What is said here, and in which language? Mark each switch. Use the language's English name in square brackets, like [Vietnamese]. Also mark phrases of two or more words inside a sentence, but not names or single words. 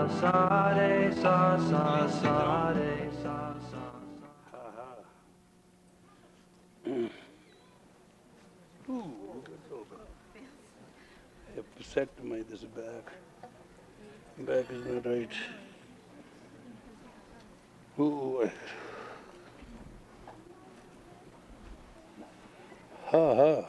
[English] sa re sa sa sa re sa sa. I have set my this back. Back is not right. Ooh. Ha.